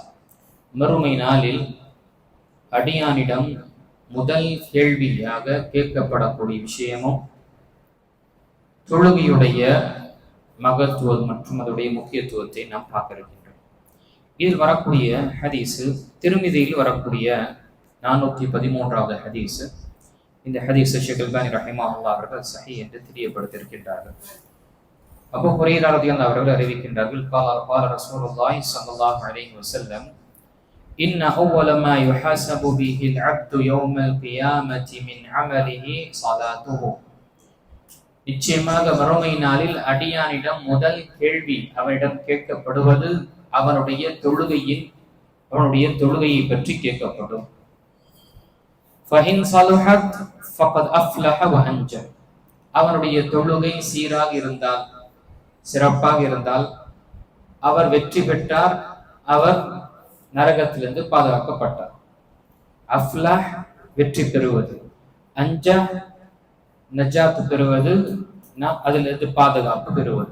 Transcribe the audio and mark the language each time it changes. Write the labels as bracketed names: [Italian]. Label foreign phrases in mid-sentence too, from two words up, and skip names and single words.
[Tamil] மறுமை நாளில் அடியானிடம் முதல் கேள்வியாக கேட்கப்படக்கூடிய விஷயமும் தொழுகையுடைய மகத்துவம் மற்றும் அதனுடைய முக்கியத்துவத்தை நாம் பார்க்க இருக்கின்றோம். இதில் வரக்கூடிய ஹதீஸு திருமிதியில் வரக்கூடிய 413வது ஹதீஸு. இந்த ஹதீஸு ஷேக் அல்பானி ரஹிமஹுல்லாஹ் அவர்கள் சஹீ என்று தெரியப்படுத்தியிருக்கின்றார்கள். அபூ ஹுரைரா ரலியல்லாஹு அவர்கள் அறிவிக்கின்றார்கள், [Arabic] قال رسول الله صلى الله عليه وسلم إن أول ما يحاسب به العبد يوم القيامة من عمله صلاته. [Tamil] நிச்சயமாக மறுமை நாளில் அடியானிடம் முதல் கேள்வி அவனிடம் கேட்கப்படுவது அவனுடைய தொழுகையை பற்றி கேட்கப்படும். [Arabic] فإن صلحت فقد أفلح وأنجح. [Tamil] அவனுடைய தொழுகை சீராக இருந்தால், சிறப்பாக இருந்தால் அவர் வெற்றி பெற்றார், அவர் நரகத்திலிருந்து பாதுகாக்கப்பட்டார். அஃப்லஹ் வெற்றி பெறுவது, அஞ்சா நஜாத் பெறுவது, அதிலிருந்து பாதுகாப்பு பெறுவது.